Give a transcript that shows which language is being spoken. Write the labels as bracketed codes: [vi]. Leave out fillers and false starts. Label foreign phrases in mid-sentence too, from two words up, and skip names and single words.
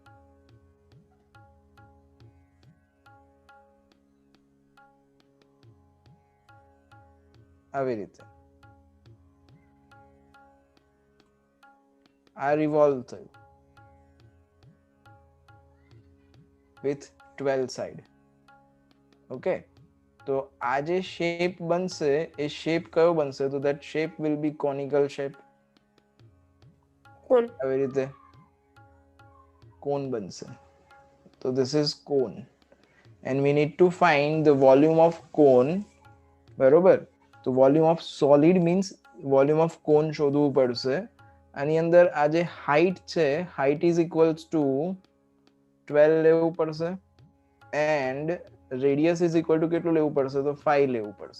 [gu] આવી રીતે આ રિવોલ્વ થયું with 12 સાઈડ. ઓકે, તો આ જે શેપ બનશે એ શેપ કયો બનશે? [en] તો that shape will be conical shape. [gu] કોણ? આવી રીતે કોન બનશે. [en] તો this is cone and we need to find the volume of cone. [gu] બરોબર, તો [en] volume of solid means volume of cone [gu] શોધવું પડશે. આની અંદર આ જે હાઈટ છે, [en] height is equals to 12 [gu] લેવું પડશે એન્ડ [en] radius is equal to [gu] કેટલું લેવું પડશે તો 5 લેવું પડશે.